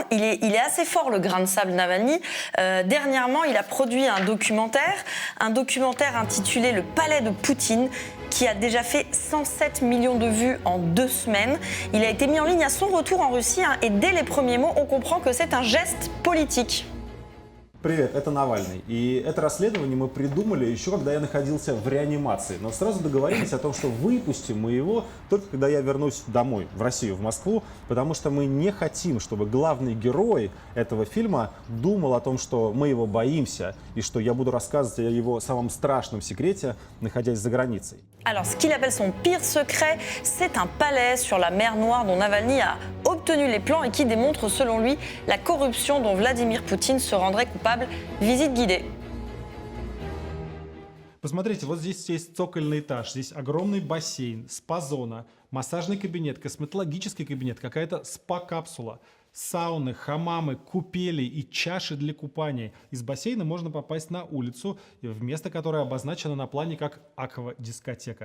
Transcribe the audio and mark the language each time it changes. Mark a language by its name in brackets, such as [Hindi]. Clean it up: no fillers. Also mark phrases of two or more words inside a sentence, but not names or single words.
[French] Il est assez fort, le grain de sable Navalny. Dernièrement, il a produit un documentaire intitulé « Le palais de Poutine », qui a déjà fait 107 millions de vues en 2 semaines. Il a été mis en ligne à son retour en Russie, et dès les premiers mots, on comprend que c'est un geste politique. [Russian] Привет, это Навальный. И это расследование мы придумали еще когда я находился в реанимации. Но сразу договорились о том, что выпустим мы его только когда я вернусь домой, в Россию, в Москву, потому что мы не хотим, чтобы главный герой этого фильма думал о том, что мы его боимся, и что я буду рассказывать о его самом страшном секрете, находясь за границей. [French] Alors, ce qu'il appelle son pire secret, c'est un palais sur la mer Noire dont Navalny a obtenu les plans et qui démontre, selon lui, la corruption dont Vladimir Poutine se rendrait coupable. Visite guidée. [Russian] Посмотрите, вот здесь есть цокольный этаж, здесь огромный бассейн, спа-зона, массажный кабинет, косметологический кабинет, какая-то спа-капсула. Сауны, хамамы, купели и чаши для купания. Из бассейна можно попасть на улицу, в место, которое обозначено на плане как аквадискотека.